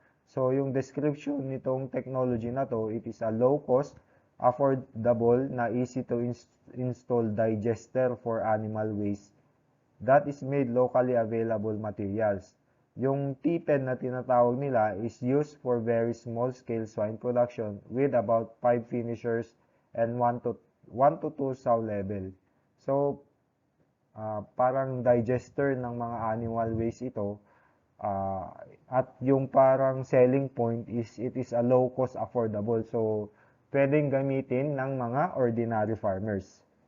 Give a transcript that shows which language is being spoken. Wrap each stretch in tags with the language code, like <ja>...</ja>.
<en>So,</en> <tl>yung</tl> <en>description</en> <tl>nitong</tl> <en>technology</en> <tl>na to,</tl> <en>it is a low-cost, affordable, na easy to install digester for animal waste that is made locally available materials.</en> <tl>Yung TPED na tinatawag nila</tl> <en>is used for very small-scale swine production with about 5 finishers and 1 to 2 sow level.</en> <tl>So, parang digester ng mga</tl> <en>animal waste</en> <tl>ito. At yung parang</tl> <en>selling point is it is a low-cost, affordable.</en> <tl>So, pwedeng gamitin ng mga ordinary farmers.</tl>